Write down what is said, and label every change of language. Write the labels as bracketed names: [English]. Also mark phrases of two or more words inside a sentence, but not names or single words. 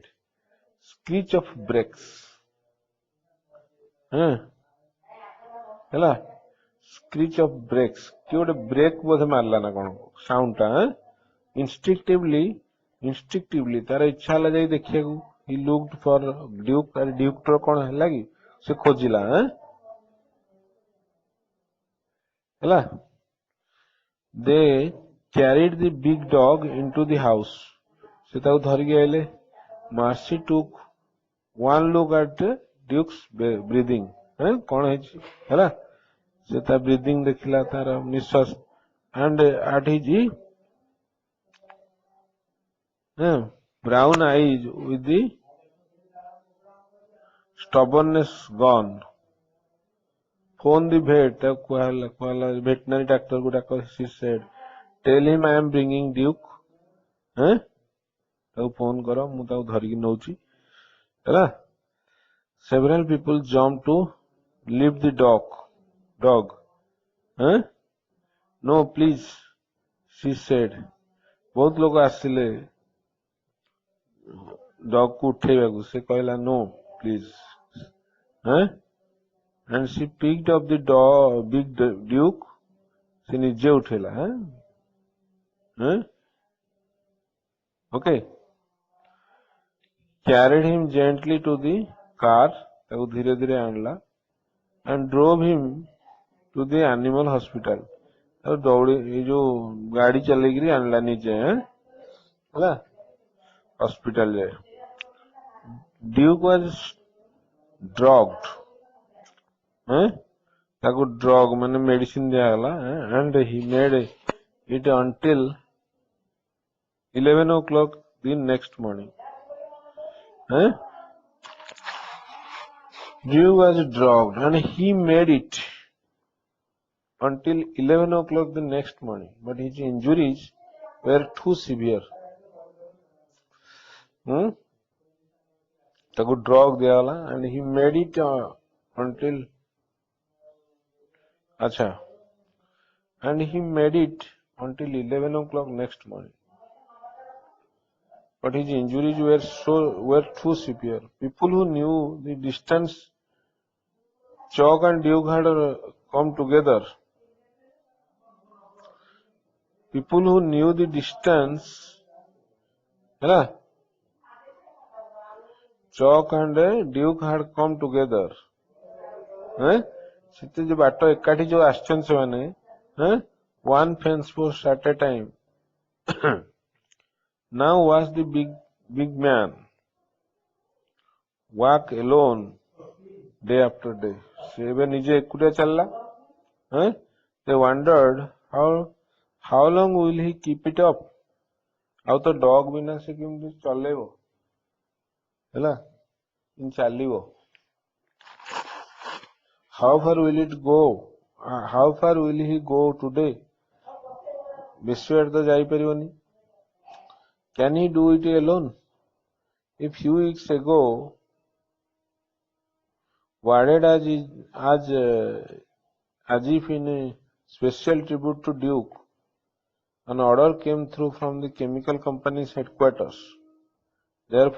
[English] Screech of brakes. ହେଲା, screech of brakes. [Odia] କିଏ ଗୋଟେ ବ୍ରେକ୍ ବୋଧେ ମାରିଲା ନା କଣ ସାଉଣ୍ଡ ଟା. Instinctively ତାର ଇଚ୍ଛା ହେଲା ଯାଇ ଦେଖିବାକୁ. [English] He looked for Duke. [Odia] ଆରେ Duke ର କଣ ହେଲା କି ସେ ଖୋଜିଲା. ହେଲା, [English] they carried the big dog into the house. [Odia] ସେ ତାକୁ ଧରିକି ଆଇଲେ. [English] Marcy took one look at Duke's breathing. [Odia] କଣ ହେଇଛି, ହେଲା, ସେ ତା ବ୍ରିଦିଂ ଦେଖିଲା, ତାର ନିଶ୍ୱାସ, [English] and at his brown eyes with the stubbornness gone. Phone the vet. [Odia] ତାକୁ କୁହାହେଲା [English] veterinary doctor [Odia] କୁ ଡାକ. [English] She said, tell him I am bringing Duke. [Odia] ତାକୁ ଫୋନ କର, ମୁଁ ତାକୁ ଧରିକି ନଉଛି, ହେଲା? [English] Several people jumped to lift the dog. No, please, she said. [Odia] ବହୁତ ଲୋକ ଆସିଲେ ଡଗ୍ କୁ ଉଠେଇବାକୁ. ସେ କହିଲା [English] no, please. And she picked up the big Duke. [Odia] ସେ ନିଜେ ଉଠେଇଲା. [English] Okay. Carried him gently to the car. [Odia] ତାକୁ ଧୀରେ ଧୀରେ ଆଣିଲା. [English] And drove him to the animal hospital. [Odia] ଆଉ ଦୌଡ଼ି ଏଇ ଯୋଉ ଗାଡି ଚଲେଇକିରି ଆଣିଲା ନିଜେ, ହେଲା, ହସ୍ପିଟାଲ ଯାଏ. [English] Duke was drugged. [Odia] ତାକୁ ଡ୍ରଗ ମାନେ ମେଡିସିନ ଦିଆଗଲା. [English] And he made it until 11 o'clock the next morning. Duke was drugged and he made it until 11 o'clock the next morning, but his injuries were too severe. [Odia] ତାକୁ ଡ୍ରଗ ଦିଆଗଲା [English] and he made it until and he made it until 11 o'clock next morning, but his injuries were too severe. People who knew the distance Chuck and Duke had come together, people who knew the distance, ହେଲା, Chuck and Duke had come together. [Odia] ସେତେ ଯୋଉ ବାଟ ଏକାଠି ଯୋଉ ଆସିଛନ୍ତି ସେମାନେ, [English] one fence post at a time. Now was the big man walk alone day after day. [Odia] ସେ ଏବେ ନିଜେ ଏକୁଟିଆ ଚାଲିଲା. [English] They wondered how long will he keep it up. [Odia] ଆଉ ତ ଡଗ ବିନା ସେ କେମିତି ଚଲେଇବ, ହେଲା, ଚାଲିବ. [English] How far will it go? How far will he go today? [Odia] ବେଶୀ ବାଟ ତ ଯାଇପାରିବନି. [English] Can he do it alone? A few weeks ago, worded as if in a special tribute to Duke, an order came through from the chemical company's headquarters.